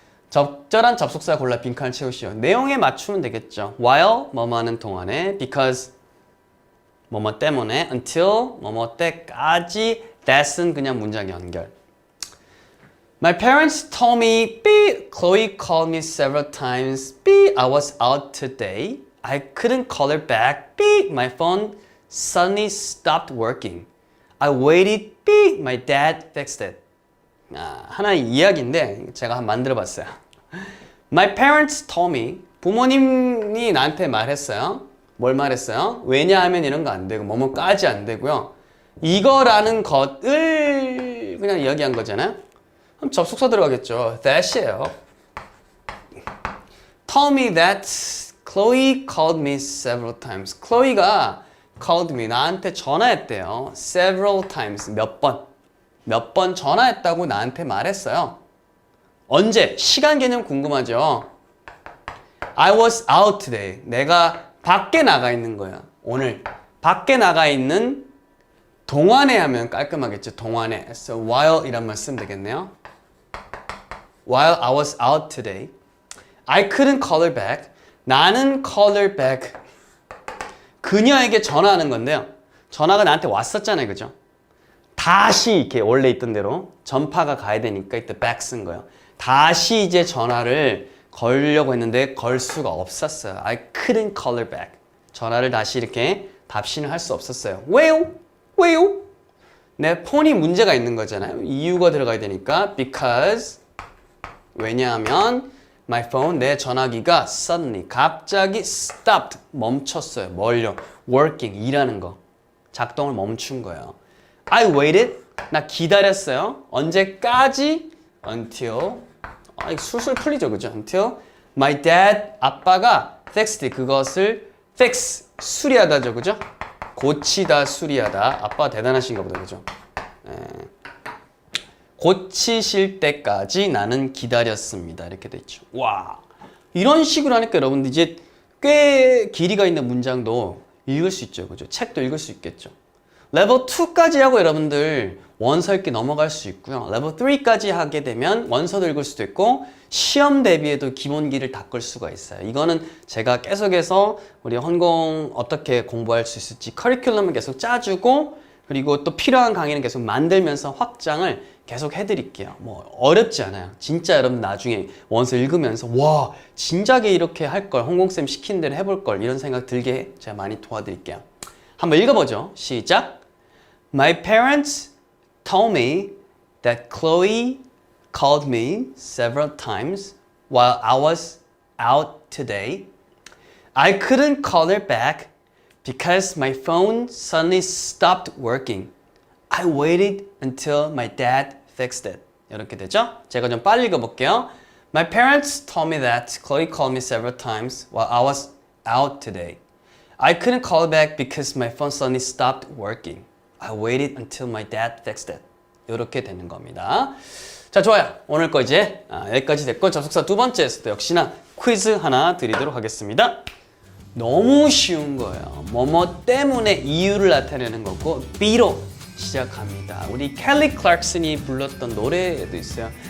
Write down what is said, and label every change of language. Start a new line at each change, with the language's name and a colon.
Korean: 적절한 접속사 골라 빈칸을 채우시오. 내용에 맞추면 되겠죠. While 뭐뭐 하는 동안에 because 뭐뭐 때문에 until 뭐뭐 때까지 that은 그냥 문장 연결.
English: My parents told me, B, Chloe called me several times. B, I was out today. I couldn't call her back. B, my phone suddenly stopped working. I waited. B, my dad fixed it.
Korean: 하나의 이야기인데 제가 한번 만들어 봤어요.
English: My parents told me.
Korean: 부모님이 나한테 말했어요. 뭘 말했어요? 왜냐하면 이런 거 안 되고 뭐뭐까지 안 되고요. 이거라는 것을 그냥 이야기한 거잖아요. 그럼 접속사 들어가겠죠. That이에요.
English: Told me that Chloe called me several times.
Korean: Chloe가 called me 나한테 전화했대요. Several times 몇 번 전화했다고 나한테 말했어요. 언제? 시간 개념 궁금하죠?
English: I was out today.
Korean: 내가 밖에 나가 있는 거야. 오늘 밖에 나가 있는 동안에 하면 깔끔하겠죠. 동안에. So while 이란 말 쓰면 되겠네요.
English: While I was out today, I couldn't call her back.
Korean: 나는
English: call her back.
Korean: 그녀에게 전화하는 건데요. 전화가 나한테 왔었잖아요. 그죠? 다시 이렇게 원래 있던 대로 전파가 가야 되니까 이때 back 쓴 거예요. 다시 이제 전화를 걸려고 했는데 걸 수가 없었어요.
English: I couldn't call her back.
Korean: 전화를 다시 이렇게 답신을 할 수 없었어요. 왜요? 왜요? 내 폰이 문제가 있는 거잖아요. 이유가 들어가야 되니까 because 왜냐하면 my phone 내 전화기가 suddenly 갑자기 stopped 멈췄어요. 뭘요? working 일하는 거 작동을 멈춘 거예요.
English: I waited
Korean: 나 기다렸어요. 언제까지? until 술술 풀리죠, 그죠?
English: until my dad
Korean: 아빠가 fixed 그것을 fix 수리하다죠, 그죠? 고치다, 수리하다. 아빠 대단하신가 보다, 그죠? 고치실 때까지 나는 기다렸습니다. 이렇게 돼 있죠. 와, 이런 식으로 하니까 여러분들 이제 꽤 길이가 있는 문장도 읽을 수 있죠, 그죠? 책도 읽을 수 있겠죠. 레벨 2까지 하고 여러분들 원서 읽기 넘어갈 수 있고요. 레벨 3까지 하게 되면 원서도 읽을 수도 있고 시험 대비해도 기본기를 닦을 수가 있어요. 이거는 제가 계속해서 우리 헌공 어떻게 공부할 수 있을지 커리큘럼을 계속 짜주고 그리고 또 필요한 강의는 계속 만들면서 확장을 계속 해드릴게요. 뭐 어렵지 않아요. 진짜 여러분 나중에 원서 읽으면서 와 진작에 이렇게 할 걸, 홍콩쌤 시킨 대로 해볼 걸 이런 생각 들게 제가 많이 도와드릴게요. 한번 읽어보죠. 시작.
English: My parents told me that Chloe called me several times while I was out today. I couldn't call her back because my phone suddenly stopped working. I waited until my dad fixed it.
Korean: 이렇게 되죠? 제가 좀 빨리 읽어볼게요.
English: My parents told me that Chloe called me several times while I was out today. I couldn't call her back because my phone suddenly stopped working. I waited until my dad fixed it.
Korean: 이렇게 되는 겁니다. 자, 좋아요. 오늘 거 이제 여기까지 됐고 접속사 두 번째에서도 역시나 퀴즈 하나 드리도록 하겠습니다. 너무 쉬운 거예요. 뭐뭐 때문에 이유를 나타내는 거고 B로 시작합니다. 우리 켈리 클락슨이 불렀던 노래도 있어요.